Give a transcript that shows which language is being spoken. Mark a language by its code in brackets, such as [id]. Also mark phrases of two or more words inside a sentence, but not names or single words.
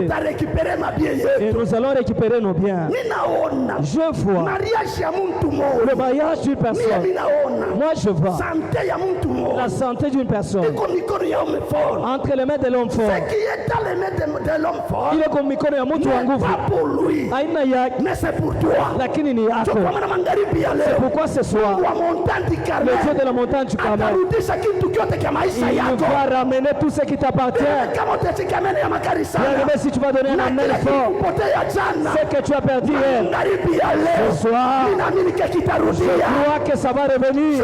[fr] Et nous allons récupérer nos biens. Je vois le mariage d'une personne. Moi je vois La santé d'une personne entre les mains de l'homme fort. Ce qui est dans les mains de l'homme fort [sw] Ile kwa mikono ya mtu wa nguvu. [fr] pas pour lui, [sw] Haina yake, [fr] mais c'est pour toi. [sw] lakini ni yako. [fr] C'est pourquoi ce soir, le Dieu de la montagne du Carmel, il va ramener tout ce qui t'appartient. Bien-aimé, si tu vas donner un amen fort, ce que tu as perdu hier, ce soir, je crois que ça va revenir.